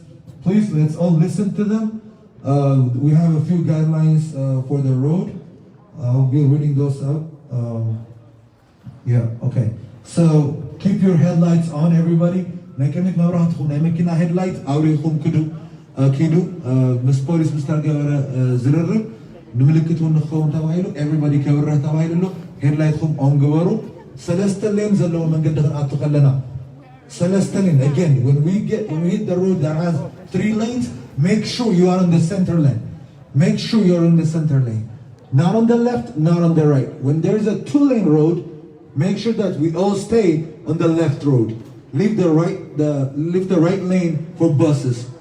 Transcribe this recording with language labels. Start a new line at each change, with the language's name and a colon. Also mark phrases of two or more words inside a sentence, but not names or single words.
English: Please, let's all listen to them. We have a few guidelines for the road. I'll be reading those up. Yeah, okay. So keep your headlights on, everybody. Headlight Miss Police Mr.
Tigrinya: Zirr ንምልክቱ ንኸውን ተባሂሉ ኤቨሪባዲ ከብረህ ተባሂሉ ሄድላይትኩም ኦን ግበሩ ሰለስተ ሌን ዘለዎ መንገዲ ክንኣቱ ከለና ሰለስተ ሌን
English: again when we hit the road that has 3 lanes make sure you are in the center lane, make sure you're in the center lane, not on the left, not on the right. When there's a 2-lane road, make sure that we all stay on the left road. Leave the right lane for buses.